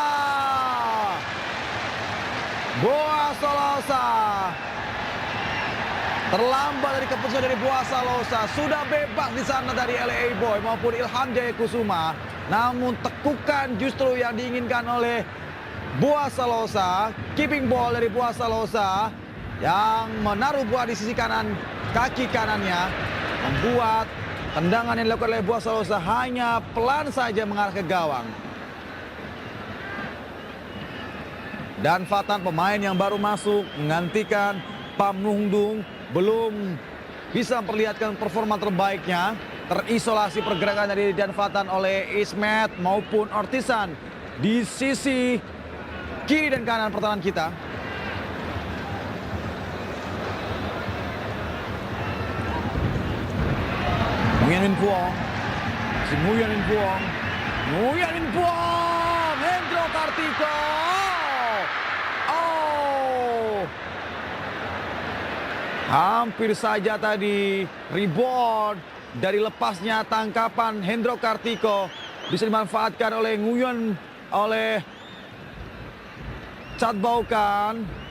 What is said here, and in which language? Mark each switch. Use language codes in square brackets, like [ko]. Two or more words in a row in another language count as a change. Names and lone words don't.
[id] Boaz Solosa. Terlambat dari keputusan dari Boaz Solosa. Sudah bebas di sana dari Elia Boy maupun Ilham Jaya Kusuma. Namun tekukan justru yang diinginkan oleh Boaz Solosa. [en] Keeping ball [id] dari Boaz Solosa yang menaruh bola di sisi kanan kaki kanannya, membuat tendangan yang dilakukan oleh Boaz Solosa hanya pelan saja mengarah ke gawang. Dan Fatan, pemain yang baru masuk, menggantikan Pham Nung Dung, belum bisa memperlihatkan performa terbaiknya. Terisolasi pergerakan dari Dan Fatan oleh Ismet maupun Ortisan di sisi kiri dan kanan pertahanan kita. Nguyen Minh Phuong, si Nguyen Minh Phuong, Nguyen Minh Phuong, Hendro Kartiko. Oh, hampir saja tadi rebound dari lepasnya tangkapan Hendro Kartiko bisa dimanfaatkan oleh Nguyen, oleh Chatbaukan.